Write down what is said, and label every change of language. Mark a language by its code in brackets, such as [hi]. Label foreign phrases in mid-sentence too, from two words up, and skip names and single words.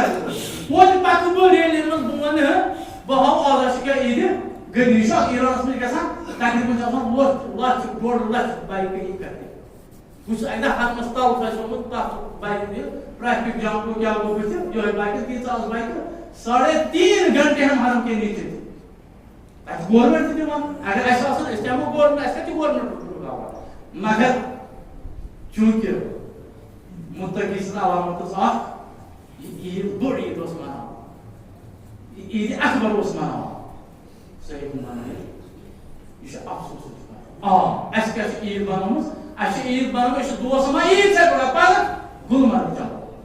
[ks] کرٕ بہٕ وۄنۍ پتہٕ بہٕ ریلی منٛز بہٕ ونہٕ بہٕ ہاو آز چھِ کیٛاہ عیٖدِ غدیٖر چھُ اکھ ایرانس منٛز گژھان تقریٖبن چھِ آسان لچھ 1.5 لچھ بایکہٕ یہِ کرِ بہٕ چھُس اَکہِ دۄہ ہتس تل پھسیومُت تتھ بایکہِ دِتھ [en] traffic jam [ks] گوٚو کیٛاہ گوٚو بٕتھِ یِہوے بایکہِ تیٖژاہ ٲس بایکہِ [ur] 3.5 گھنٹے ہم حرم کے نیچے تھے [ks] اَسہِ چھُ گورمینٹ تہِ دِوان اگر اَسہِ آسان أسۍ تہِ ہٮ۪مو گورمینٹ اَسہِ کتہِ چھُ گورمینٹ رُکاوان مگر چوٗنٛکہِ مُتقی سٕنٛز علامت ٲس اکھ یہِ عیٖد بٔڑ عیٖد اوس مناوان عیٖدِ اکبر اوس مناوان صحیح مانان یہِ چھُ افسوٗسٕچ کتھ اَسہِ کیٛاہ چھِ عیٖد بنٲومٕژ اَسہِ چھِ عیٖد بنٲومٕژ أسۍ چھِ دوس وَنان عیٖد ژےٚ کوٚرُتھ پگاہ گُلمرگ چلو